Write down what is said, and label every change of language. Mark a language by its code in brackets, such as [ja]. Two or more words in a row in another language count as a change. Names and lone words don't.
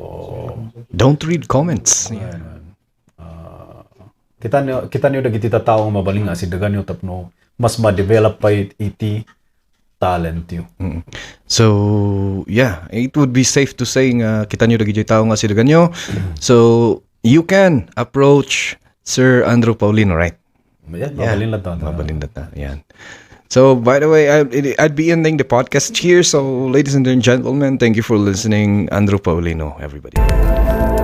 [en] don't read comments. [ilo] Kita niyo dagiti tao nga mabaling nga sidagan niyo tapno mas ma-develop pa iti talent yo. [en] So yeah, it would be safe to say [ilo] nga kita niyo dagiti tao nga sidagan niyo. [en] So you can approach Sir Andrew Paulino, right? [ilo] Mabalin lang to. Mabalin lang. Yan. [en] So, by the way, I'd be ending the podcast here. So, ladies and gentlemen, thank you for listening. Andrew Paulino, everybody.